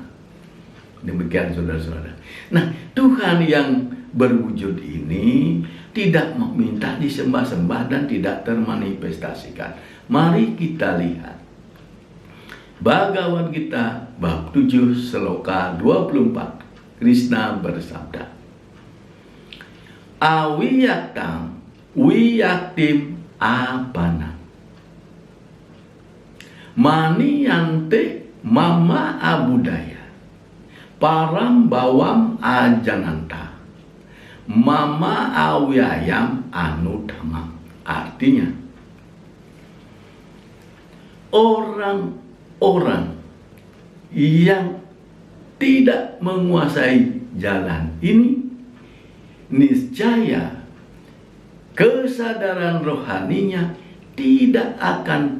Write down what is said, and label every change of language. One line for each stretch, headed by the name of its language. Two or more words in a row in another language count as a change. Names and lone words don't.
Indonesian: Demikian saudara-saudara. Nah, Tuhan yang berwujud ini tidak meminta disembah-sembah dan tidak termanifestasikan. Mari kita lihat Bhagavad Gita bab 7 sloka 24. Krishna bersabda,
Sanskrit: Awiyaktam wiyaktim apana maniyante mama abudaya param bawam ajananta mama awyayam anudhamam.
Indonesian: Artinya, orang-orang yang tidak menguasai jalan ini, niscaya kesadaran rohaninya tidak akan